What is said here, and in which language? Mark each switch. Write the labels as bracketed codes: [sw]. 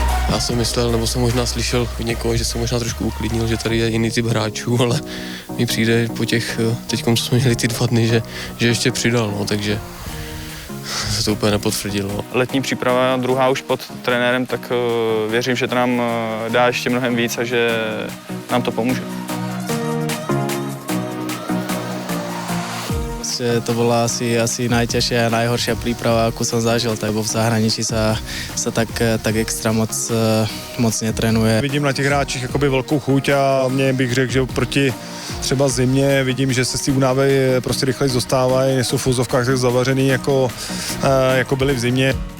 [cs] Já jsem myslel, nebo jsem možná slyšel od někoho, že jsem možná trošku uklidnil, že tady je jiný typ hráčů, ale mi přijde po těch, teďkom, co jsme měli ty 2 dny, že ještě přidal, no, takže se to úplně nepotvrdilo. Letní příprava, druhá už pod trenérem, tak věřím, že to nám dá ještě mnohem víc a že nám to pomůže. [sk] To bola asi najťažšia a najhoršia príprava, akú som zažil, lebo v zahraničí sa tak extra moc netrénuje. [cs] Vidím na těch hráčích jakoby velkou chuť a mě bych řekl, že proti třeba zimě vidím, že se z té únavy prostě rychleji dostávají, nejsou v úzovkách tak zavařený, jako byli v zimě.